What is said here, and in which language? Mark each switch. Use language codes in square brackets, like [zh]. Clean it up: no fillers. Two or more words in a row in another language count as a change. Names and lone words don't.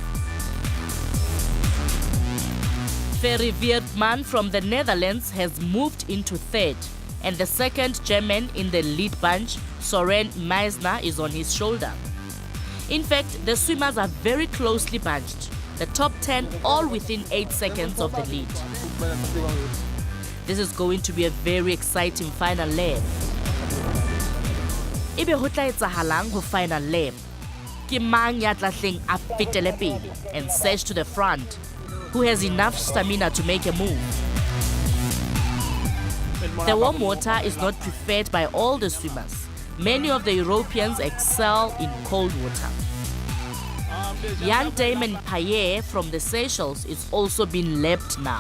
[en] Ferry Weertman from the Netherlands has moved into third, and the second German in the lead bunch, Soren Meisner, is on his shoulder. In fact, the swimmers are very closely bunched. The top 10 all within 8 seconds of the lead. This is going to be a very exciting final lap. [st] Ebe ho tla etsahalang ho final lap. Ke mang ya tla hleng a fetele pele [en] and surge to the front? Who has enough stamina to make a move? The warm water is not preferred by all the swimmers. Many of the Europeans excel in cold water. Young Damon Paye from the Seychelles is also being lapped now.